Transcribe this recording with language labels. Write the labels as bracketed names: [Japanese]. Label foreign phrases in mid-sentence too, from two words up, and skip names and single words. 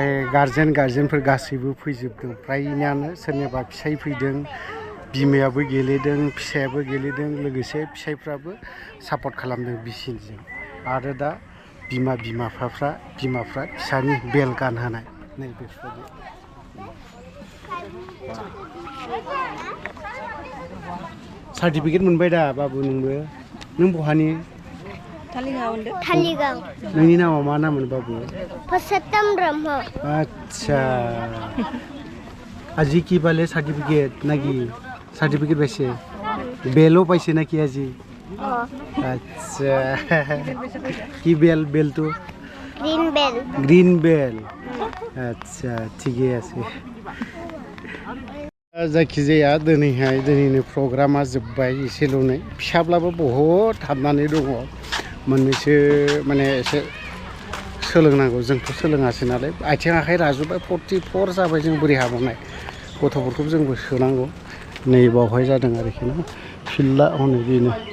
[Bodo] गार्जेनफोर गासैबो फैजोबदों फ्रायनानो सोरनिबा फिसाय फैदों बिमायाबो गेलेदों फिसायाबो गेलेदों लोगोसे फिसायफ्राबो सापर्ट खालामदों बिसिजों आरो दा बिमाफ्रा फिसानि बेल गानहोनाय नै बेफोरबायदि सार्टिफिकेट मोनबाय दा बाबु नोंबो नों बहानि थालिगाव नोंनि नामा मा नाममोन बाबु पुरुषोत्तम ब्रह्म अच्छा [Assamese] আজি কি পালে সার্টিফিকেট নাকি সার্টিফিকেট পাইছে বেলও পাইছে নাকি আজি আচ্ছা কি বেলটো গ্রিন বেল আচ্ছা ঠিকই আছে [Bodo] जायखिजाया दिनैनो प्रग्रामा जोब्बाय एसेल'नै फिसाब्लाबो बहुद हाबनानै दङ मोननैसो माने एसे सोलोंनांगौ जोंथ' सोलोङासै नालाय आथिं आखाइ राजुबबाय 44 जाबाय जों बोरै हाबावनाय गथ'फोरखौ जोंबो सोनांगौ नै बावहाय जादों आरोखि ना फिल्डआ हनै बेनो